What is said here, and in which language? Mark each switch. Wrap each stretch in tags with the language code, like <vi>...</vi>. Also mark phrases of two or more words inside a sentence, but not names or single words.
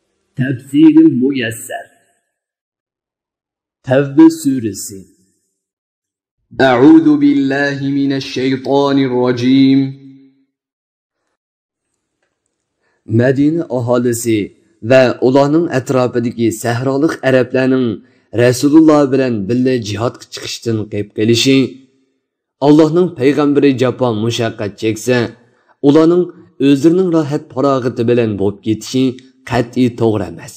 <uz>Tefsiri Müyesser. Tevbe suresi.</uz> <ar>أعوذ بالله من الشيطان الرجيم.</ar> <uz>Medine ahalisi ve ularning atrofidagi sahrolik arablarning Rasululloh bilan birga jihadga chiqishdan qayb qilishi, Allohning payg'ambari jafo mushaqqat cheksa, ularning o'zlarining rohat farog'ati bilan bo'lib ketishi qat'iy to'g'ri emas.</uz>